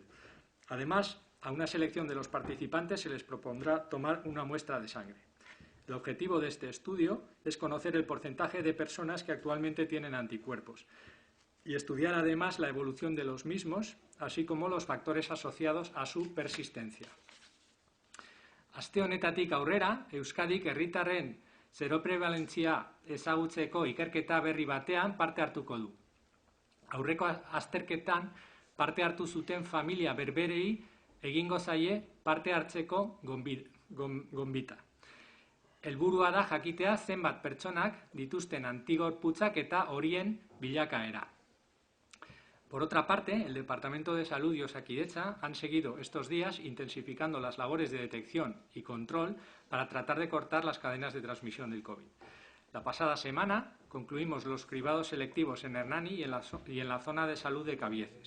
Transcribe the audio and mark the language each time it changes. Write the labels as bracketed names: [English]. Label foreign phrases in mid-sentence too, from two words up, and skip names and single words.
[Spanish] Además, a una selección de los participantes se les propondrá tomar una muestra de sangre. El objetivo de este estudio es conocer el porcentaje de personas que actualmente tienen anticuerpos y estudiar además la evolución de los mismos, así como los factores asociados a su persistencia. [Basque] Aste honetatik aurrera, Euskadik herritarren zeroprebalentzia ezagutzeko ikerketa berri batean parte hartuko du. Aurreko azterketan parte hartu zuten familia berberei egingo zaie parte hartzeko gonbita. Helburua da jakitea zenbat pertsonak dituzten antigorputzak eta horien bilakaera. [Spanish] Por otra parte, el Departamento de Salud y Osakidetza han seguido estos días intensificando las labores de detección y control para tratar de cortar las cadenas de transmisión del COVID. La pasada semana concluimos los cribados selectivos en Hernani y en la zona de salud de Cabieces.